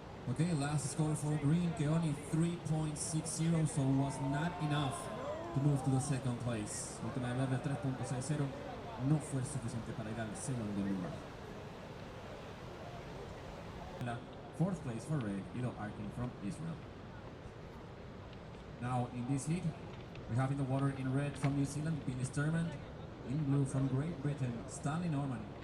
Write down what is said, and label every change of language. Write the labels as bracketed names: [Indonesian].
[English] Okay, last score for Green, Keoni 3.60, so was not enough to move to the second place. [Spanish] Última de 3.60 no fue suficiente para ir al segundo lugar. [English] La fourth place for Red, Ido Arkin from Israel. Now in this heat, we have in the water in red from New Zealand, Billy Sturman. In blue from Great Britain, Stanley Norman.